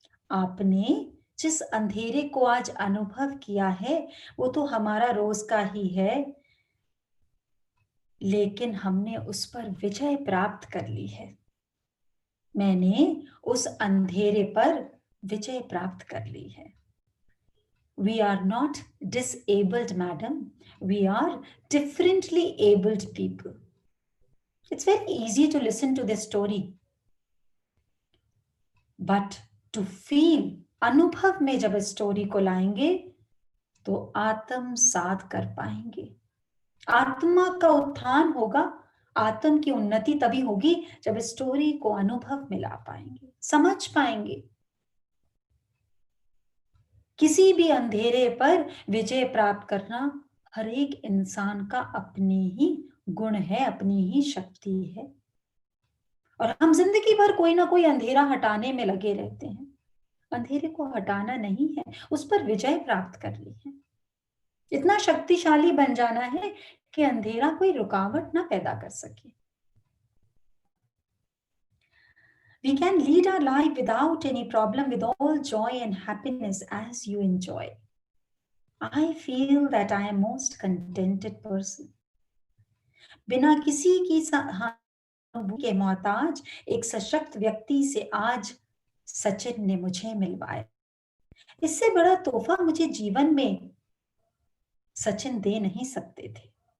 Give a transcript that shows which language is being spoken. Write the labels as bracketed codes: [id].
[hi] आपने जिस अंधेरे को आज अनुभव किया है वो तो हमारा रोज का ही है, लेकिन हमने उस पर विजय प्राप्त कर ली है। मैंने उस अंधेरे पर विजय प्राप्त कर ली है। [en] We are not disabled, madam. We are differently abled people. It's very easy to listen to this story. But to feel, [hi] अनुभव में जब इस स्टोरी को लाएंगे तो आत्मसात कर पाएंगे। आत्मा का उत्थान होगा, आत्म की उन्नति तभी होगी जब इस स्टोरी को अनुभव में ला पाएंगे, समझ पाएंगे। किसी भी अंधेरे पर विजय प्राप्त करना हर एक इंसान का अपनी ही गुण है, अपनी ही शक्ति है। और हम जिंदगी भर कोई ना कोई अंधेरा हटाने में लगे रहते हैं। अंधेरे को हटाना नहीं है, उस पर विजय प्राप्त करनी है। इतना शक्तिशाली बन जाना है कि अंधेरा कोई रुकावट ना पैदा कर सके। [en] We can lead our life without any problem, with all joy and happiness as you enjoy. I feel that I am most contented person. [hi] बिना किसी की सहानुभूति के मोहताज एक सशक्त व्यक्ति से आज सचिन ने मुझे मिलवाया। इससे बड़ा तोहफा मुझे जीवन में सचिन दे नहीं सकते थे।